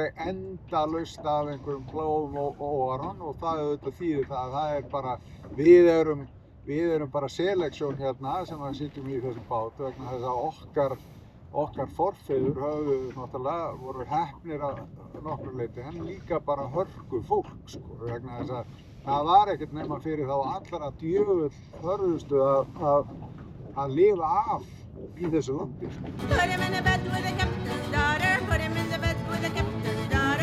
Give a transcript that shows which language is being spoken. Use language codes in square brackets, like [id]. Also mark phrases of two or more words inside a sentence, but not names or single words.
[is] endalaust af einhverjum plágum og óáran og það auðvitað þýðir það að það er bara við erum bara seleksjón hérna sem að sitjum í þessum bát vegna þess að okkar forfeður höfðu náttúrulega voru heppnir að nokkru leyti en líka bara hörku fólk sko vegna þess að það var ekkert nema fyrir þá allra djöfull hörðustu að lifa af í þessu landi. [en] Put him in the bed with the captain's daughter, put him in the bed with the captain's daughter.